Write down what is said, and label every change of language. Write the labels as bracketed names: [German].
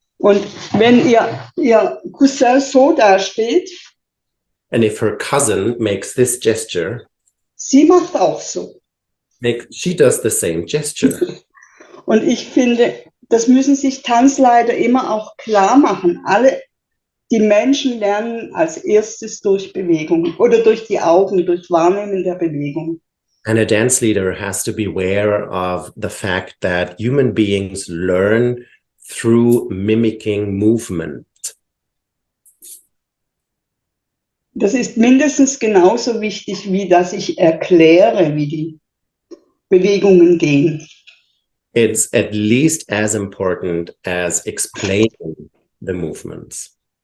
[German] Und wenn ihr Cousin so dasteht, [English] And if her cousin makes this gesture, [German] sie macht auch so. [English] she does the same gesture. [German] Und ich finde, das müssen sich Tanzleiter immer auch klar machen. Die Menschen lernen als erstes durch Bewegung oder durch die Augen, durch Wahrnehmen der Bewegung. [English] And a dance leader has to be aware of the fact that human beings learn through mimicking movement. [German] Das ist mindestens genauso wichtig, wie dass ich erkläre, wie die Bewegungen gehen. [English] It's at least as important as explaining the movements.